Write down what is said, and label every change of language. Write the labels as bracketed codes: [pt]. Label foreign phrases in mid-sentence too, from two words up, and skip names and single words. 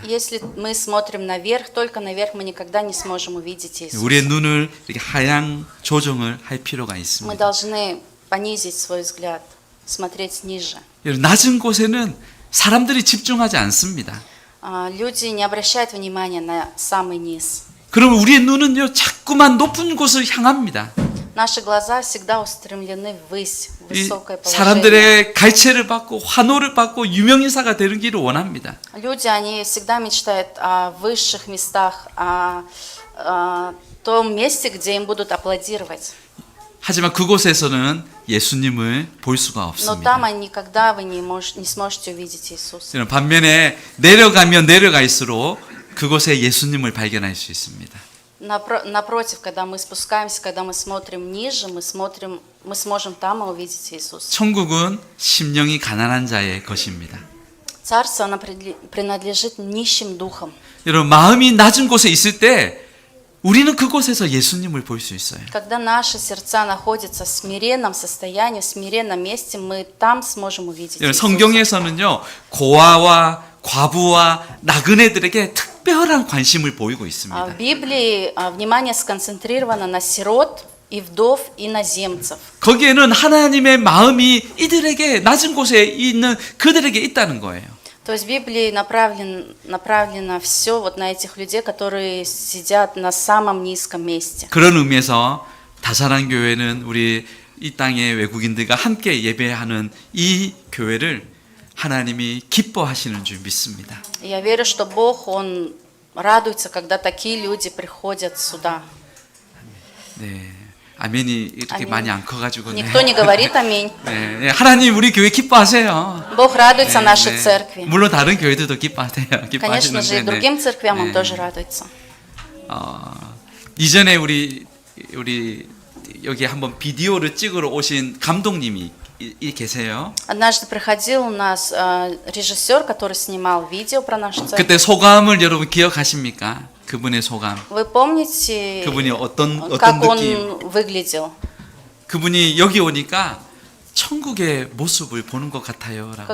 [ru] Если мы смотрим наверх, только наверх, мы никогда не сможем увидеть Иисуса. [ko] 우리의 눈을 이렇게 하향 조정을 할 필요가 [ru] Мы [ko] 있습니다. [ru] должны понизить свой взгляд, смотреть ниже. [ko] 낮은 곳에는 사람들이 집중하지 않습니다. [ru] Люди не обращают внимания на самый низ. [ko] 그러면 우리의 눈은요, 자꾸만 높은 곳을 향합니다. [ru] Наши глаза всегда устремлены ввысь, в [ko] 이 [ru] высокое положение. [ko] 사람들의 갈채를 받고 환호를 받고 유명인사가 되는 길을 원합니다. [ru] Люди, они всегда мечтают о высших местах, о том месте, где им будут аплодировать. [ko] 하지만 그곳에서는 예수님을 볼 수가 [ru] Но [ko] 없습니다. [ru] там никогда вы не сможете увидеть Иисуса. [ko] 반면에 내려가면 내려갈수록 그곳에 예수님을 발견할 수 있습니다. [ru] Напротив, когда мы спускаемся, когда мы смотрим ниже, мы сможем там увидеть Иисуса. [ko] 천국은 심령이 가난한 자의 것입니다. [ru] Царство, оно принадлежит нищим духом. [ko] 여러분, 마음이 낮은 곳에 있을 때 우리는 그곳에서 예수님을 볼 수 있어요. [ru] Когда наши сердца находятся в смиренном состоянии, в смиренном месте, мы там сможем увидеть [ko] 여러분, [ru] Иисуса. [ko] 성경에서는요, 고아와 과부와 나그네들에게 특별한 관심을 보이고 있습니다. [ru] В Библии внимание сконцентрировано на сирот и вдов, иноземцев. [ko] 거기에는 하나님의 마음이 이들에게 낮은 곳에 있는 그들에게 있다는 거예요. [ru] То есть в Библии направлено все вот на этих людей, которые сидят на самом низком месте. [ko] 그런 의미에서 다사랑 교회는 우리 이 땅의 외국인들과 함께 예배하는 이 교회를 하나님이 기뻐하시는 줄 믿습니다. [ru] Я верю, что Бог, Он радуется, когда такие люди приходят сюда. [ko] 네, 아멘이 이렇게 아멘. 많이 안 커가지고. 네. [ru] Никто не говорит аминь. [ko] 네, 하나님 우리 교회 기뻐하세요. [ru] Бог радуется нашей церкви. [ko] 물론 다른 교회들도 기뻐하세요. [ru] Конечно же, и [ko] 기뻐하시는데. [ru] другим церквям Он [ko] 네. [ru] тоже радуется. [ko] 이전에 우리 여기 한번 비디오를 찍으러 오신 감독님이 계세요. [ru] Однажды приходил у нас режиссер, который снимал видео про нашу церковь. [ko] 그때 소감을 여러분 기억하십니까? 그분의 소감. [ru] Вы помните, [ko] 그분이 어떤 [ru] как [ko] 느낌? [ru] он выглядел? [ko] 그분이 여기 오니까 천국의 모습을 보는 것 같아요라고.